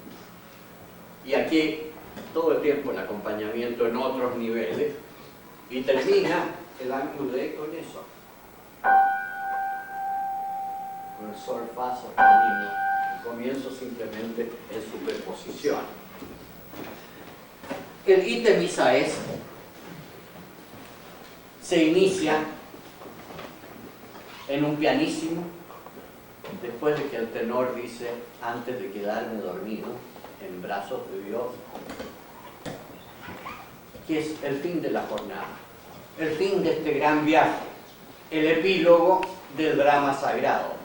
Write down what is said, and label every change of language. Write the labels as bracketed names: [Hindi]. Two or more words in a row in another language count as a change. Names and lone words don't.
[Spanish] Y aquí todo el tiempo el acompañamiento en otros niveles, y termina el Agnus Dei con eso, con el sol, fa sostenido. Comienzo simplemente en superposición. El ite missa est se inicia en un pianissimo, después de que el tenor dice: antes de quedarme dormido en brazos de Dios, que es el fin de la jornada, el fin de este gran viaje, el epílogo del drama sagrado.